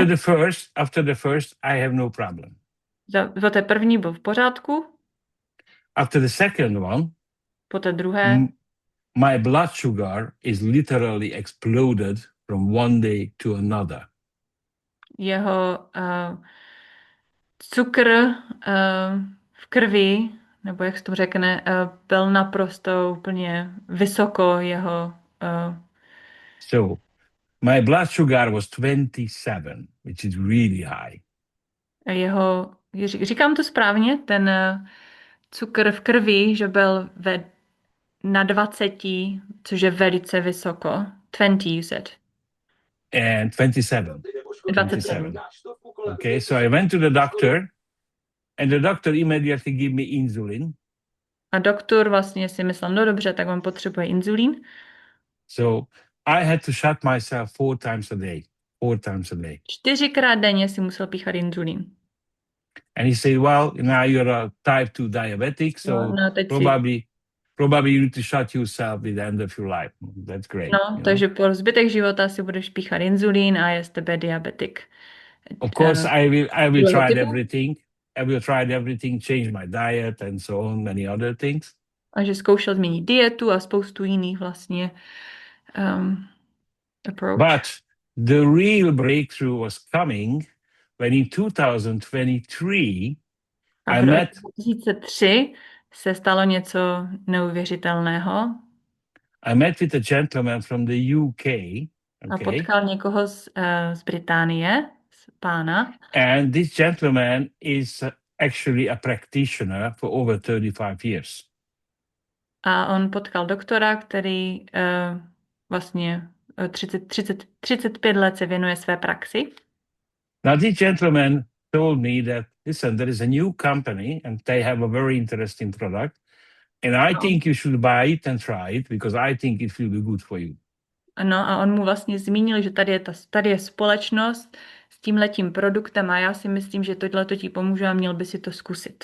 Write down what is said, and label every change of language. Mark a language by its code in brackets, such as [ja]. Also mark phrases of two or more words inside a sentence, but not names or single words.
[en] 2. the first, I have no problem. [cs] Za té první byl v pořádku, [en] After the second one, [cs] po té druhé [en] my blood sugar is literally exploded from one day to another. [cs] jeho cukr v krvi, nebo jak se to řekne, byl naprosto úplně vysoko jeho [en] So my blood sugar was 27, which is really high. [cs] Říkám to správně, ten cukr v krvi, že byl na 20, což je velice vysoko. [en] 20, you said. And 27. 27. Okay, so I went to the doctor, and the doctor immediately gave me insulin. [cs] A doktor vlastně si myslel, no dobře, tak on potřebuje inzulín. [en] So I had to shot myself 4 times a day. 4 times a day. [cs] 4krát denně si musel píchat inzulín. [en] And he said, well, now you're a type 2 diabetic, so [cs] teď [en] probably you need to shot yourself at the end of your life. That's great. [cs] Takže po zbytek života si budeš píchat inzulín a je z tebe diabetik. [en] Of course, I will try everything. I will try everything, change my diet and so on, many other things. [cs] A že zkoušel změnit dietu a spoustu jiných vlastně approach. [en] But the real breakthrough was coming when in 2023 [cs] a v roce 2003 se stalo něco neuvěřitelného. [en] I met with a gentleman from the UK. Okay? [cs] A potkal někoho z Británie, z pána. [en] And this gentleman is actually a practitioner for over 35 years. [cs] A on potkal doktora, který vlastně 35 let se věnuje své praxi. [en] Now this gentleman told me that, listen, there is a new company and they have a very interesting product. And I think you should buy it and try it because I think it will be good for you. [cs] No a on mu vlastně zmínil, že tady je společnost s tímhletím produktem a já si myslím, že tohleto ti pomůže a měl by si to zkusit.